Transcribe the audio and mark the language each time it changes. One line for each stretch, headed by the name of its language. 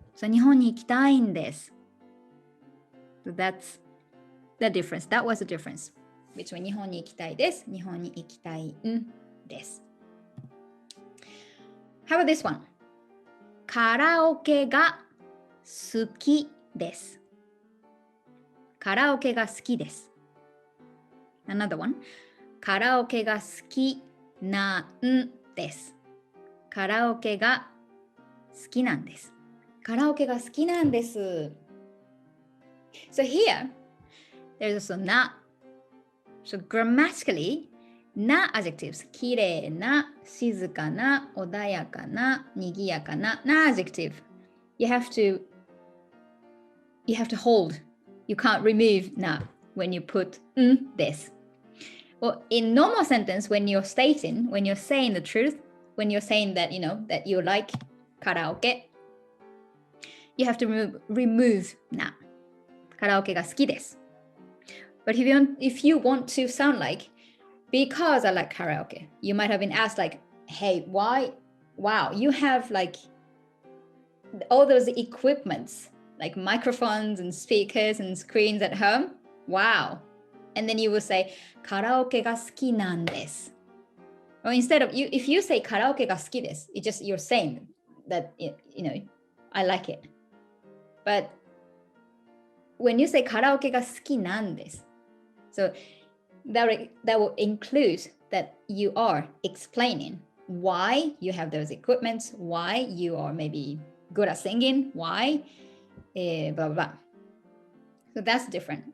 Japanese: So 日本に行きたいんです.
English: So that's the difference. That was the difference between
Japanese: 日本に行きたいです、日本に行きたいんです。
English: How about this one?
Japanese: カラオケが好きです。カラオケが好きです。
English: Another one.
Japanese: カラオケが好きなんです。カラオケが好きなんです。カラオケが好きなんです。
English: So here, there's also な。So grammatically, な adjectives.
Japanese: きれいな、静かな、穏やかな、にぎやかな、な adjective.
English: You have to hold. You can't remove な when you put this. Well, in normal sentence, when you're saying the truth, when you're saying that, that you like karaoke, you have to remove な。
Japanese: カラオケが好きです。
English: But if you want to sound like, because I like karaoke, you might have been asked like, hey, why? Wow, you have like all those equipments, like microphones and speakers and screens at home. Wow. And then you will say,
Japanese: カラオケが好きなんです.
English: Or instead of, if you say
Japanese: カラオケが好きです,
English: it's just you're saying that, I like it. But when you say
Japanese: カラオケが好きなんです,
English: so that will include that you are explaining why you have those equipments, why you are maybe good at singing, why, blah, blah, blah. So that's different.